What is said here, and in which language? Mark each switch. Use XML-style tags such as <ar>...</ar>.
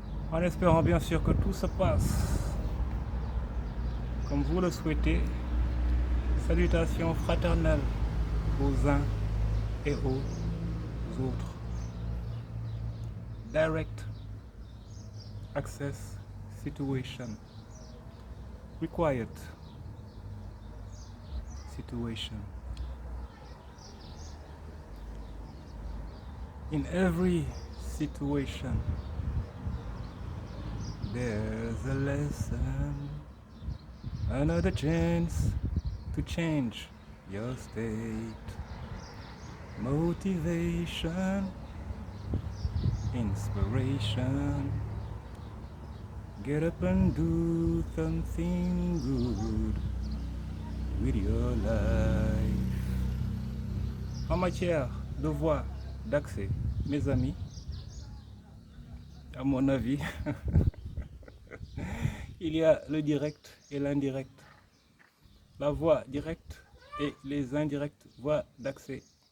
<fr>En espérant bien sûr que tout se passe comme vous le souhaitez. Salutations fraternelles aux uns et aux autres.</fr> <en>Direct access situation. Required situation. In every situation, there's a lesson, another chance to change your state. Motivation, inspiration. Get up and do something good with your life.</en> <fr>En matière de voie d'accès, mes amis, à mon avis, il y a le direct et l'indirect. La voie directe et les indirectes voies d'accès.</fr>